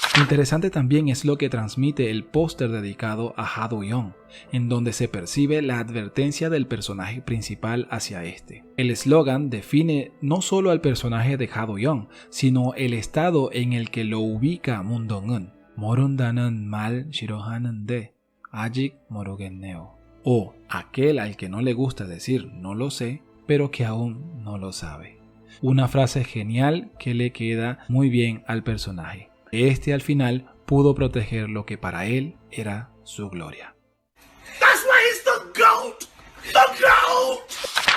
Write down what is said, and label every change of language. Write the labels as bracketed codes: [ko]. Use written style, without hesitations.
[es] Interesante también es lo que transmite el póster dedicado a Ha Do-yeon, en donde se percibe la advertencia del personaje principal hacia este. El eslogan define no solo al personaje de Ha Do-yeon, sino el estado en el que lo ubica Moon-dong-eun. [ko] 모른다는 말 싫어하는데 아직 모르겠네요. [es] O aquel al que no le gusta decir no lo sé, pero que aún no lo sabe. Una frase genial que le queda muy bien al personaje. Este al final pudo proteger lo que para él era su gloria. [en] That's why he's the GOAT. The GOAT.